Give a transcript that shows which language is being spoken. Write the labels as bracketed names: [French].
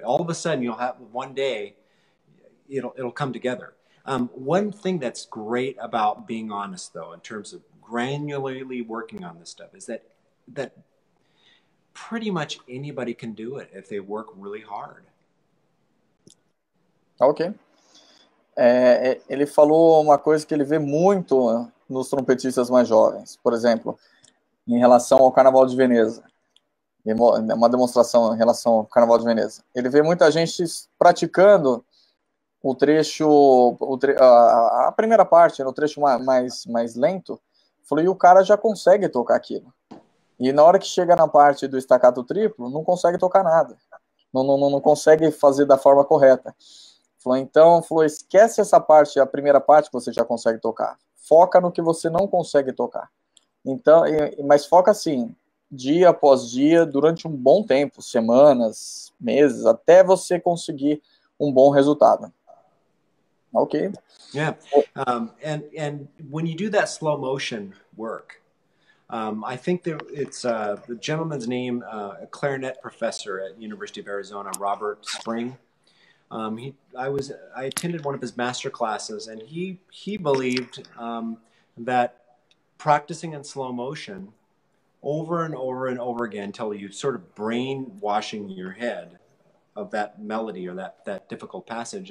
[English] All of a sudden you'll have one day it'll come together. One thing that's great about being honest though, in terms of granularly working on this stuff, is that pretty much anybody can do it if they work really hard. Ok. [Portuguese] Ele falou uma coisa que ele vê muito nos trompetistas mais jovens, por exemplo, em relação ao Carnaval de Veneza, uma demonstração em relação ao Carnaval de Veneza. Ele vê muita gente praticando o trecho, a primeira parte, no trecho mais lento, e o cara já consegue tocar aquilo. E na hora que chega na parte do staccato triplo, não consegue tocar nada, não consegue fazer da forma correta. Então, esquece essa parte, a primeira parte que você já consegue tocar. Foca no que você não consegue tocar. Então, mas foca assim, dia após dia, durante um bom tempo, semanas, meses, até você conseguir um bom resultado. [English] Okay. Yeah. And when you do that slow motion work, I think it's the gentleman's name, a clarinet professor at University of Arizona, Robert Spring. I attended one of his master classes, and he believed that practicing in slow motion over and over and over again until you sort of brainwashing your head of that melody or that difficult passage.